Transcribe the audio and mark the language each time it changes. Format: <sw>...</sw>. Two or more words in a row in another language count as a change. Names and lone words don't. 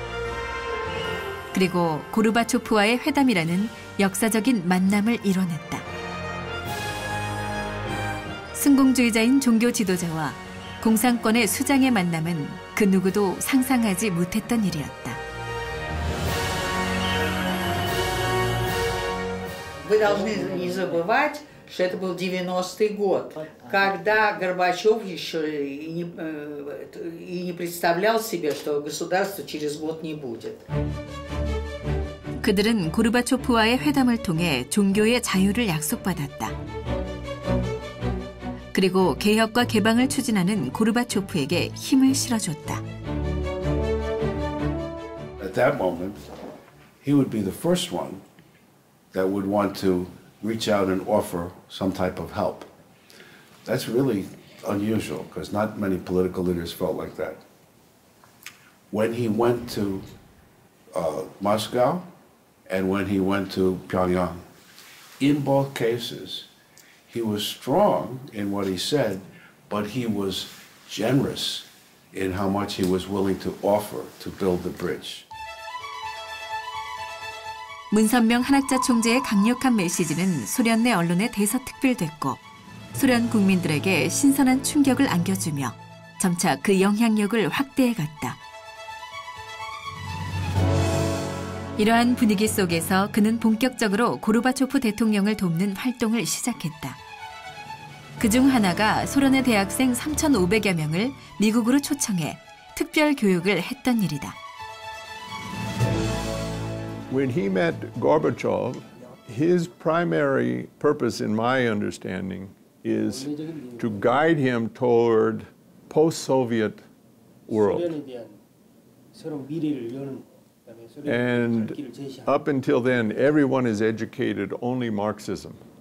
<ko>그리고 고르바초프와의 회담이라는 역사적인 만남을 이뤄냈다. 승공주의자인 종교 지도자와 공산권의 수장의 만남은 그 누구도 상상하지 못했던 일이었다.</ko> <ru>Вы должны не забывать, что это был 90-й год, когда Горбачев еще и не представлял себе, что государства через год не будет.</ru> <ko>그들은 고르바초프와의 회담을 통해 종교의 자유를 약속받았다. 그리고 개혁과 개방을 추진하는 고르바초프에게 힘을 실어줬다.</ko> <en>At that moment, he would be the first one that would want to reach out and offer some type of help. That's really unusual because not many political leaders felt like that. When he went to Moscow and when he went to Pyongyang, in both cases, he was strong in what he said, but he was generous in how much he was willing to offer to build the bridge.</en> <ko>문선명 한학자 총재의 강력한 메시지는 소련 내 언론에 대서특필됐고 소련 국민들에게 신선한 충격을 안겨주며 점차 그 영향력을 확대해갔다. 이러한 분위기 속에서 그는 본격적으로 고르바초프 대통령을 돕는 활동을 시작했다. 그중 하나가 소련의 대학생 3,500여 명을 미국으로 초청해 특별 교육을 했던 일이다.</ko> <en>When he met Gorbachev, his primary purpose, in my understanding, is to guide him toward post-Soviet world. And up until then, everyone is educated only Marxism.</en>